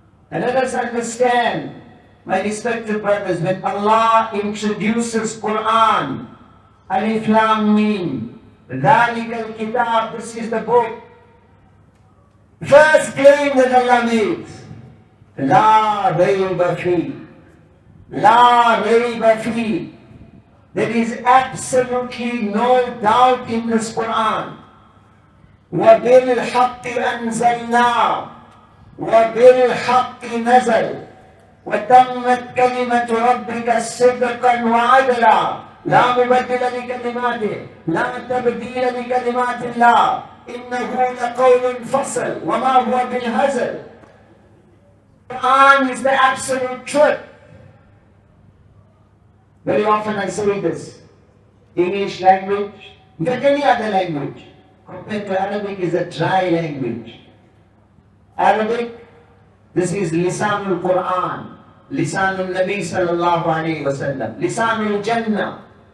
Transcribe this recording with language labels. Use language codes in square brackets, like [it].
[en] And let us understand, my respected brothers, when Allah introduces Quran, Alif Lam Mim, [ar] ذَلِكَ الْكِتَابِ, [en] this is the book. First claim that Allah makes, [ar] La rayba fi. La rayba fi. [en] There is absolutely no doubt in this Quran. [ar] وَبِالْحَقِّ أَنزَلْنَا وَبِالْحَقِّ نَزَلْ وَتَمَّتْ كَلِمَةُ رَبِّكَ صِدْقًا وَعَدْلًا لا مبدل لكلماته لا تبديل لكلمات الله إنه لقول فصل وما هو بالهزل. [en] Quran is the absolute truth. Very often I say this, English language, in fact any other language, compared to Arabic, is a dry language. Arabic, this is Lisanul Quran, Lisanul Nabi sallallahu alayhi wa sallam, Lisanul Jannah.